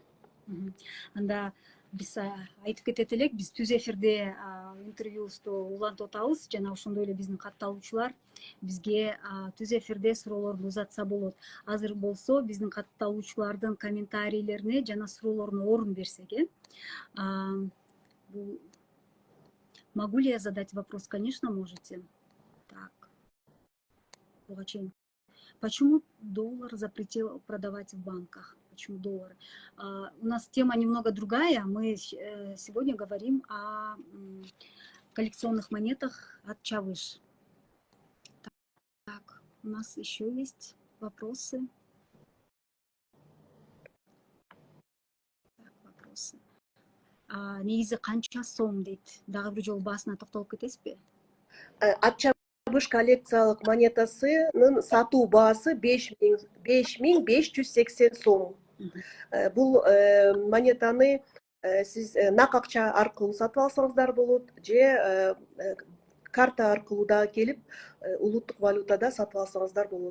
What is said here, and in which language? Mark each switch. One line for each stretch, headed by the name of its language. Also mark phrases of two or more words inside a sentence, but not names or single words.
Kyrgyz: Анда биз айтып кетет элек, биз түз эфирде интервьюбузду улантып атабыз жана ошондой эле биздин катталуучулар бизге түз эфирде суроолорун узатса болот. Азыр болсо биздин катталуучулардын комментарийлерине жана суроолоруна орун берсек,
Russian: могу ли я задать вопрос? Конечно, можете. Так.
Kyrgyz: Буга чейин.
Russian: Почему доллар запретил продавать в банках? Почему доллары? У нас тема немного другая. Мы сегодня говорим о коллекционных монетах от Чавыш. Так, у нас еще есть вопросы. Так, вопросы.
Kyrgyz: Негизи канча сом дейт? Дагы бир жолу баасына токтолуп кетесизби? От Чабыш коллекциялык монетасынын сатуу баасы 5580 сом. Бул монетаны сиз нак акча аркылуу сатып алсаңыздар болот, же карта аркылуу дагы келип улуттук валютада сатып алсаңыздар болот.